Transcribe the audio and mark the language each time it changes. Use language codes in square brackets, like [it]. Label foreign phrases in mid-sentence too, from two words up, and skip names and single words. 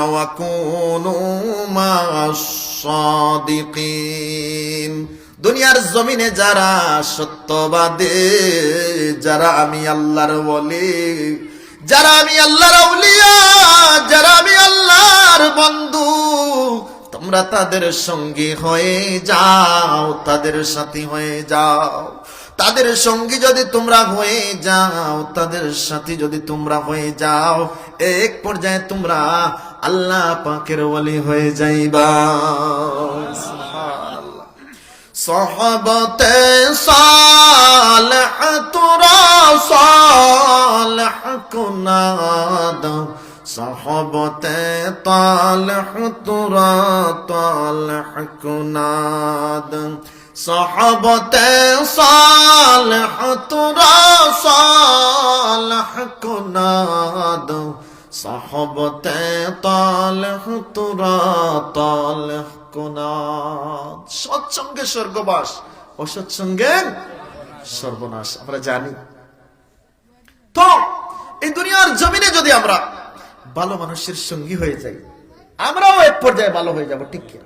[ar] وكونوا مع الصادقين, [bn] দুনিয়ার জমিনে যারা সত্যবাদী, যারা আমি আল্লাহর ওলি, যারা আমি আল্লাহর আউলিয়া, যারা আমি আল্লাহর বন্ধু, তোমরা তাদের সঙ্গী হয়ে যাও, তাদের সাথী হয়ে যাও। তাদের সঙ্গী যদি তোমরা হয়ে যাও, তাদের সাথী যদি তোমরা হয়ে যাও, এক পর্যায়ে তোমরা আল্লাহ পাকের ওলি হয়ে যাইবা। [fa] صحبت صالح ترا صالح کناد، صحبت طالح ترا طالح کناد، صحبت صالح ترا صالح کناد، صحبت طالح ترا طالح কোনাদ। [bn] সৎসঙ্গে স্বর্গবাস, অসৎসঙ্গে সর্বনাশ, আমরা জানি। তো এই দুনিয়ার জমিনে যদি আমরা ভালো মানুষের সঙ্গী হয়ে যাই, আমরাও এক পর্যায়ে ভালো হয়ে যাব, ঠিক কি?